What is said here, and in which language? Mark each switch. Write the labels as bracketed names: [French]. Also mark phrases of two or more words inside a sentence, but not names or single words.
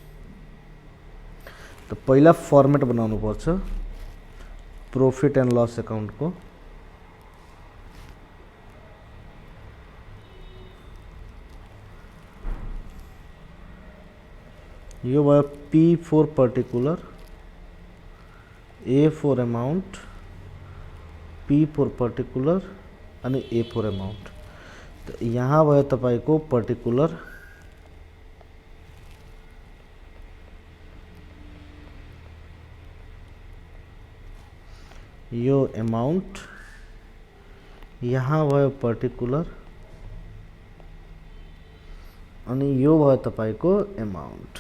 [Nepali] त पहिला फर्मेट बनाउनु पर्छ [English] profit and loss account. [Nepali] यो भयो [English] P for particular, A for amount, P for particular अनि A for amount. [Nepali] तो यहाँ भयो तपाईँको पर्टिकुलर यो अमाउन्ट, यहाँ भयो पर्टिकुलर अनि यो भयो तपाईँको अमाउन्ट।